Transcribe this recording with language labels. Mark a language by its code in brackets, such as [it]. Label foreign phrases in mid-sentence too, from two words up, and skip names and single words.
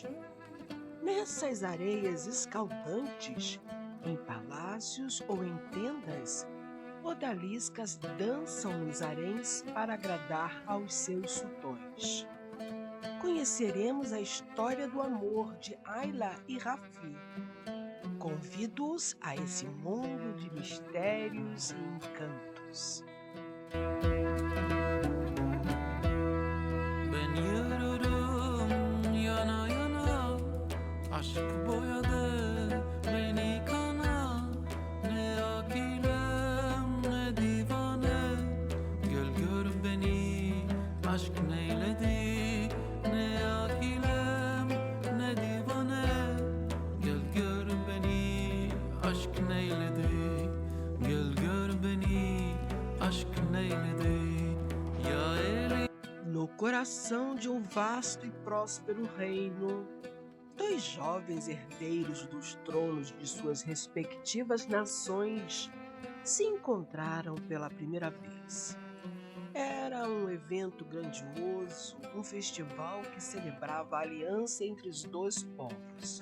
[pt] Nessas areias escaldantes, em palácios ou em tendas, odaliscas dançam nos haréns para agradar aos seus sultões. Conheceremos a história do amor de Ayla e Rafi. Convido-os a esse mundo de mistérios e encantos. [tr] Ben yürürüm yana yana, aşk boyadı beni kana. Ne akilem ne divane, gel gör beni aşk neyledi. Ne akilem ne divane, gel gör beni aşk neyledi. Gel gör beni aşk neyledi. Ya eli [pt] No coração de um vasto e próspero reino, dois jovens herdeiros dos tronos de suas respectivas nações se encontraram pela primeira vez. Era um evento grandioso, um festival que celebrava a aliança entre os dois povos.